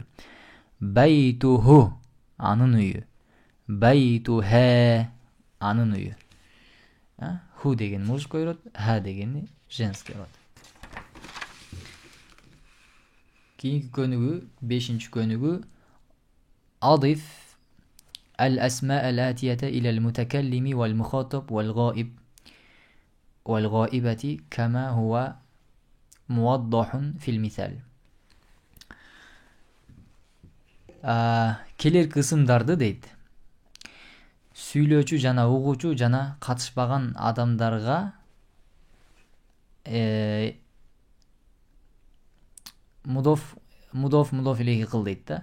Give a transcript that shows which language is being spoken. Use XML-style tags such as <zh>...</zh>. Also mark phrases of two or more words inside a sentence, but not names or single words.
<ky>Байтуху анын үйү. Байтуха анын үйү. Ху деген мужской род, ха дегени женский род. Кийинки көнүгүү 5-нчи көнүгүү</ky> <ar>أضف الأسماء الآتية إلى المتكلم والمخاطب والغائبة كما هو موضح في المثال.</ar> <ky>Келерки ысымдарды дейт. Сүйлөөчү жана угуучу жана катышпаган адамдарга</ky> <ar>مضاف إليه</ar> <ky>кыл дейт да.</ky>